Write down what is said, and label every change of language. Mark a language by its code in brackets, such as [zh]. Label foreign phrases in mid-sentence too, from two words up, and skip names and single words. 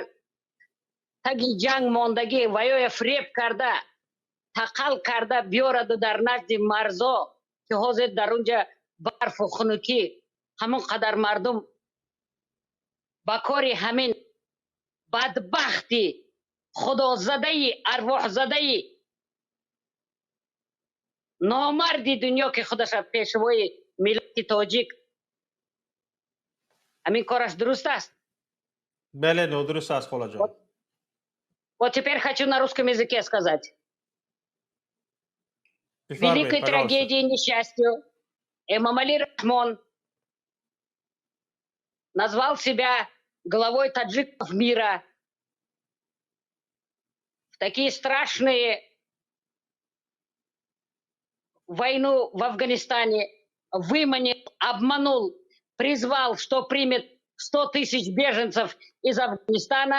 [tg] таги ҷанг мондагӣ ва ё фреб карда, тақал карда биёраду дар назди марзо ки ҳозир дар унҷа барфу хунукӣ ҳамон қадар мардум ба кори ҳамин бадбахти худозадаи арвоҳзадаи номарди дунё ки худаша пешвои миллати тоҷик, ҳамин кораш дуруст аст? Беле, дуруст аст, холаҷон. [ru] Вот теперь хочу на русском языке сказать. Великой трагедией, несчастью Эмомалӣ Раҳмон назвал себя главой таджиков мира. В такие страшные войну в Афганистане выманил, обманул, призвал, что примет 100 тысяч беженцев из Афганистана.